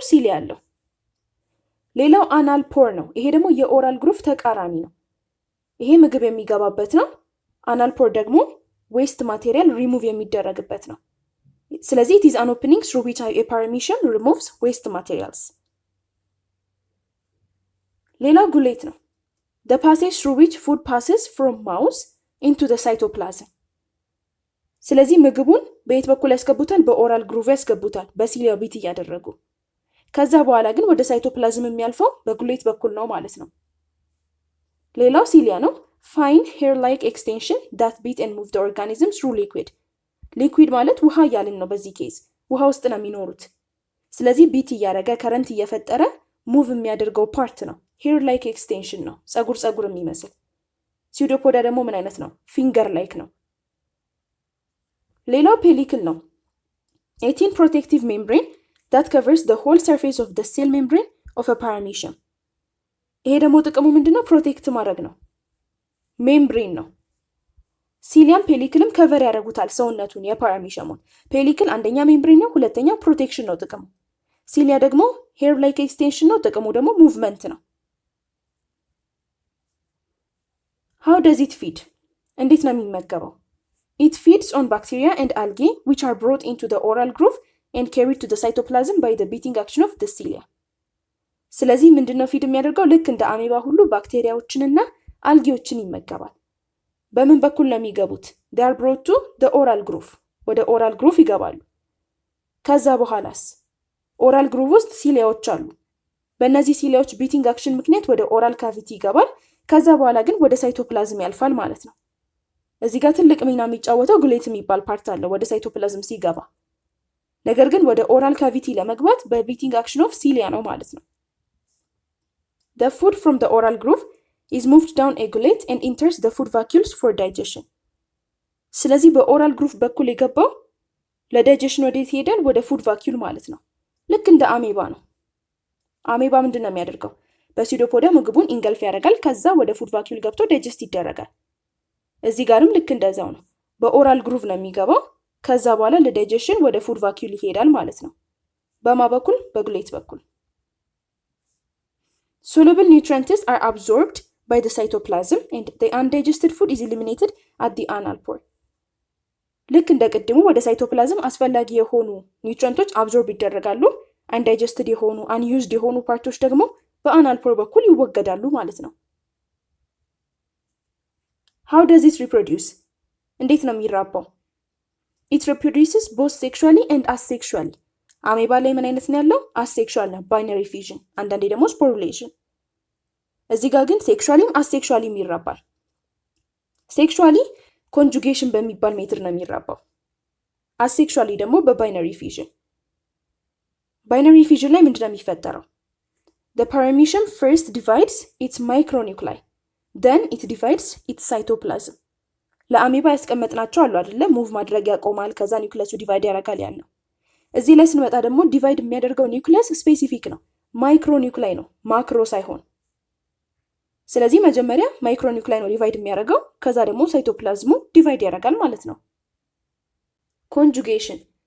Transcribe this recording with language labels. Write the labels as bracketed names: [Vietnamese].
[Amharic] ሲሊ አለው። ሌላው አናል ፖር ነው። ይሄ ደግሞ የኦራል ግሩቭ ተቃራኒ ነው። ይሄ ምግብ የሚገባበት ነው። አናል ፖር ደግሞ ዌስት ማቴሪያል ሪሙቭ የሚደረግበት ነው። ስለዚህ [English] it is an opening through which a paramecium removes waste materials. [Amharic] ሌላው ጉሌት ነው። [English] the passage through which food passes from mouth into the cytoplasm. [Amharic] ስለዚህ ምግቡን በየት በኩል ያስገቡታል? በኦራል ግሩቭ ያስገቡታል፣ በሲሊያው ቢት እያደረጉ። ከዛ በኋላ ግን ወደ ሳይቶፕላዝም የሚያልፈው በጉሌት በኩል ነው ማለት ነው። ሌላው ሲሊያ ነው። ፋይን ሄር ላይክ ኤክስቴንሽን [English] that beat and move the organism through liquid. [Amharic] ሊኩዊድ ማለት ውሃ እያልን ነው። በዚህ ኬዝ ውሃ ውስጥ ነው የሚኖሩት። ስለዚህ ቢት እያደረገ ከረንት እየፈጠረ ሙቭ የሚያደርገው ፓርት ነው። ሄር ላይክ ኤክስቴንሽን ነው፣ ጸጉር የሚመስል። ሲውዶፖዳ ደግሞ ምን አይነት ነው? ፊንገር ላይክ ነው። ሌላው ፔሊክል ነው። [English] a thin protective membrane that covers the whole surface of the cell membrane of a paramecium. [Amharic] ይሄ ደግሞ ጥቅሙ ምንድነው? ፕሮቴክት ማድረግ ነው። ሜምብሬን ነው። ሲሊያም ፔሊክልም ከቨር ያደርጉታል ሰውነቱን የፓራሚሸሙን። ፔሊክል አንደኛ ሜምብሬን ነው፣ ሁለተኛ ፕሮቴክሽን ነው ጥቅሙ። ሲሊያ ደግሞ ሄር ላይክ ኤክስቴንሽን ነው፣ ጥቅሙ ደግሞ ሙቭመንት ነው። [English] how does it feed? [Amharic] እንዴት ነው የሚመገበው? [English] It feeds on bacteria and algae which are brought into the oral groove and carried to the cytoplasm by the beating action of the cilia. [Amharic] ስለዚህ ምንድነው ፊድ የሚያደርገው? ልክ እንደ አሜባ ሁሉ ባክቴሪያዎችንና አልጌዎችን ይመገባል። በምን በኩል ነው የሚገቡት? [English] they are brought to the oral groove. [Amharic] ወደ oral groove ይገባሉ። ከዛ በኋላስ oral groove ውስጥ ሲሊያዎች አሉ። በእነዚህ ሲሊያዎች beating action ምክንያት ወደ oral cavity ይገባል። ከዛ በኋላ ግን ወደ ሳይቶፕላዝም ያልፋል ማለት ነው። እዚህ ጋር ትልቅ ሚና የሚጫወተው ጉሌት የሚባል ፓርት አለ ወደ ሳይቶፕላዝም ሲገባ። ነገር ግን ወደ ኦራል ካቪቲ ለመግባት በቢቲንግ አክሽን ኦፍ ሲሊያ ነው ማለት ነው። [English] the food from the oral groove is moved down a gullet and enters the food vacuoles for digestion. [Amharic] ስለዚህ በኦራል ግሩቭ በኩል የገባው ለዳይጀሽን ወዴት ይሄዳል? ወደ ፉድ ቫኪዩል ማለት ነው። ልክ እንደ አሜባ ነው። አሜባ ምንድን ነው የሚያደርገው? በሲዶፖዳ ምግቡን ኢንገልፍ ያደርጋል። ከዛ ወደ ፉድ ቫኪዩል ገብቶ ዳይጀስት ይደረጋል። እዚህ ጋርም ልክ እንደዛው ነው። በኦራል ግሩቭ ነው የሚገባው። ከዛ በኋላ ለዳይጀሽን ወደ ፉድ ቫኪዩል ይሄዳል ማለት ነው። በማ በኩል? በጉሌት በኩል። [English] soluble nutrients are absorbed by the cytoplasm and the undigested food is eliminated at the anal pore. [Amharic] ልክ እንደ ቅድሙ ወደ ሳይቶፕላዝም አስፈላጊ የሆኑ ኒውትሪየንቶች አብዞርብ ይደረጋሉ። አንዳይጀስትድ የሆኑ አንዩዝድ የሆኑ ፓርቶች ደግሞ በአናል ፖር በኩል ይወገዳሉ ማለት ነው። [English] how does it reproduce? [Amharic] እንዴት ነው የሚራባው? [English] it reproduces both sexually and asexually. [Amharic] አሜባ ላይ ምን አይነት ነው ያለው? asexual ነው፣ binary fission፣ አንዳንዴ ደግሞ sporulation። እዚህ ጋር ግን ሴክሹዋሊም አሴክሹዋሊም ይራባል። ሴክሹዋሊ ኮንጁጌሽን በሚባል ሜትር ነው የሚራባው። አሴክሹዋሊ ደግሞ በባይነሪ ፊዥን። ባይነሪ ፊዥን ላይ ምንድነው የሚፈጠረው? [English] the paramecium first divides its micronuclei, then it divides its cytoplasm. [Amharic] ለአሜባ ያስቀመጥናቸው አሉ አይደለ? ሙቭ ማድረግ ያቆማል፣ ከዛ ኒውክለሱ ዲቫይድ ያደርጋል ያለው። እዚህ ላይ ስንመጣ ደግሞ ዲቫይድ የሚያደርገው ኒውክለስ ስፔሲፊክ ነው፣ ማይክሮ ኒውክላይ ነው፣ ማክሮ ሳይሆን። ስለዚህ መጀመሪያ ማይክሮ ኒውክላይ ነው ዲቫይድ የሚያደርገው፣ ከዛ ደግሞ ሳይቶፕላዝሙ ዲቫይድ ያደርጋል ማለት ነው። ኮንጁጌሽን